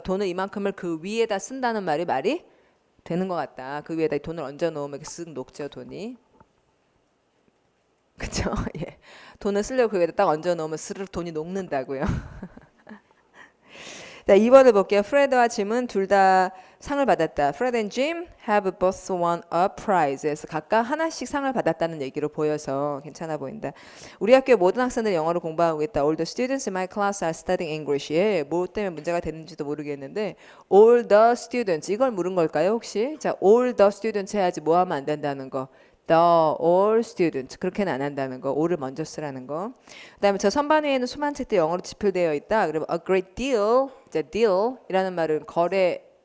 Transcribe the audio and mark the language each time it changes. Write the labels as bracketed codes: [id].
[ko] 돈을 이만큼을 그 위에다 쓴다는 말이 되는 것 같다. 그 위에다 돈을 얹어 놓으면 이렇게 쓱 녹죠 돈이. 그렇죠? 예. 돈을 쓰려고 그 위에다 딱 얹어 놓으면 스르륵 돈이 녹는다고요. 자, 2번을 볼게요. 프레드와 짐은 둘 다 상을 받았다. [en] Fred and Jim have both won a prize. [ko] 그래서 각각 하나씩 상을 받았다는 얘기로 보여서 괜찮아 보인다. 우리 학교의 모든 학생들이 영어를 공부하고 있다. [en] All the students in my class are studying English. [ko] 예, 뭐 때문에 문제가 됐는지도 모르겠는데 all the students 이걸 물은 걸까요 혹시? 자, all the students 해야지 뭐 하면 안 된다는 거. The all students 그렇게는 안 한다는 거. all을 먼저 쓰라는 거. 그다음에 저 선반 위에는 수많은 책들이 영어로 집필되어 있다. 그러면 a great deal, 이제 deal이라는 말은 거래량.